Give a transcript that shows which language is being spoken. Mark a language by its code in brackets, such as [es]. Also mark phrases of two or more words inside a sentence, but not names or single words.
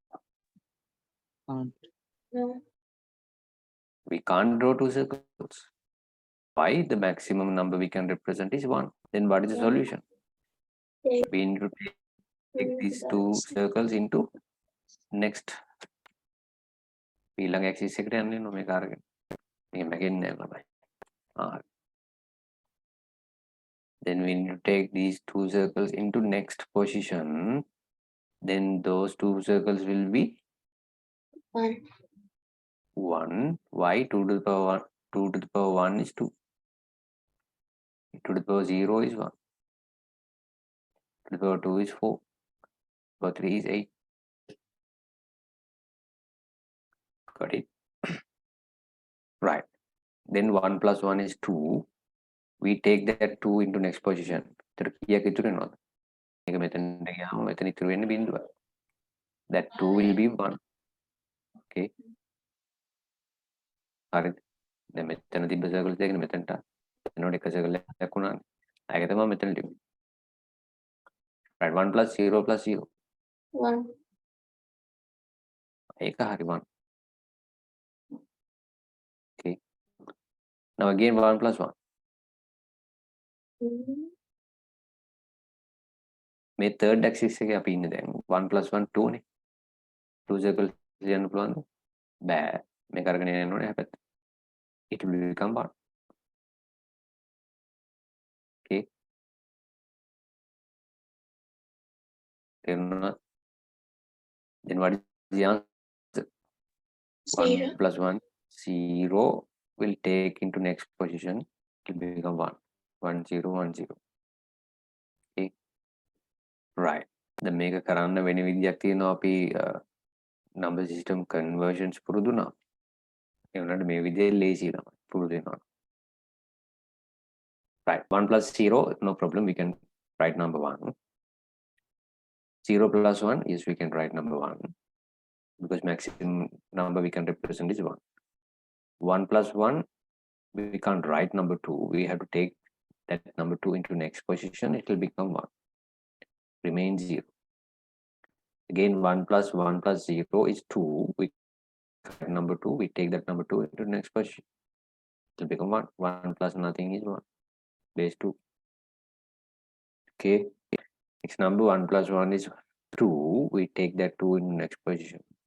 [en] No. we can't draw 2 circles why the maximum number we can represent is 1 then what is the solution we need to take these 2 circles into next [si] ඊළඟ axis එකට යන්න වෙනවා මේක අරගෙන මේක මැගෙන්නේ නැහැ ළමයි [en] then we need to take these 2 circles into next position then those 2 circles will be 1. 1 why 2 to the power 1 2 to the power 1 is 2 2 to the power 0 is 1 2 to the power 2 is 4 power 3 is 8 got it right then 1 plus 1 is 2 we take that 2 into next position [si] එතකොට කීයක් ඉතුරු වෙනවද මේක මෙතනට ගියාම මෙතන ඉතුරු වෙන්නේ බිඳුව [en] that 2 will be 1 okay [si] හරිද දැන් මෙතන තිබ්බ සර්කල් දෙකනේ මෙතනට එනකොට එක සර්කල් එකක් වුණානේ ඒක තමයි මෙතන තිබ්බේ [en] right 1 plus 0 plus 0 [si] 1. ඒක හරි [en] 1 okay now again 1 plus 1 [si] මේ third axis එකේ අපි ඉන්නේ දැන් [en] 1 plus 1 2 [si] නේ [en] 2 circles [si] ලියන්න පුළුවන්ද බෑ මේක අරගෙන යන්න ඕනේ හැබැයි [en] it will become 1 okay [si] තේරුණා [en] then what is the answer 1 0. plus 1 0 will take into next position it will become 1 1 0 1 0 okay right [si] දැන් මේක කරන්න වෙන විදියක් තියෙනවා අපි number system conversions පුරුදු වුණා ඒ වුණාට මේ විදිහේ lazy ළමයි පුරුදු වෙනවා [en] right 1 plus 0 no problem we can write number 1 0 plus 1 yes we can write number 1 because maximum number we can represent is 1 1 plus 1 we can't write number 2 we have to take that number 2 into next position it will become 1 remain 0 again 1 plus 1 plus 0 is 2 we number 2 we take that number 2 into next position it will become 1 1 plus nothing is 1 base 2 okay next number 1 plus 1 is 2 we take that 2 in next position